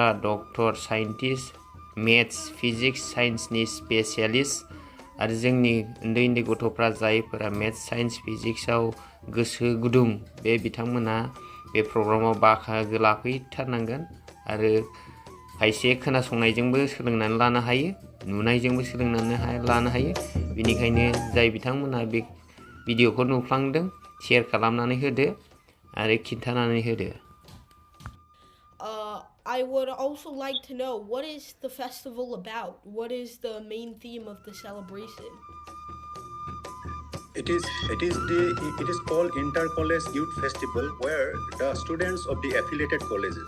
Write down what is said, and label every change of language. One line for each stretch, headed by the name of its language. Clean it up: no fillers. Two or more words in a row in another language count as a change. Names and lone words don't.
English: doctor scientist maths physics science specialist
Bodo: आरो जोंनि उन्दै उन्दै गथ'फ्रा जायफोरा
English: maths science physics
Bodo: गोसो गुदुं बे बिथांमोना बे प्रग्रामाव बाहागो लाफैथारनांगोन आरो खायसे खोनासंनायजोंबो सोलोंनानै लानो हायो नुनायजोंबो सोलोंनानै लानो हायो बेनिखायनो जाय बिथांमोना बे भिडिअखौ नुफ्लांदों शेयार खालामनानै होदो आरो खिन्थानानै होदो
English: I would also like to know, what is the festival about? What is the main theme of the celebration? It is called Inter-College Youth Festival, where the students of the affiliated colleges.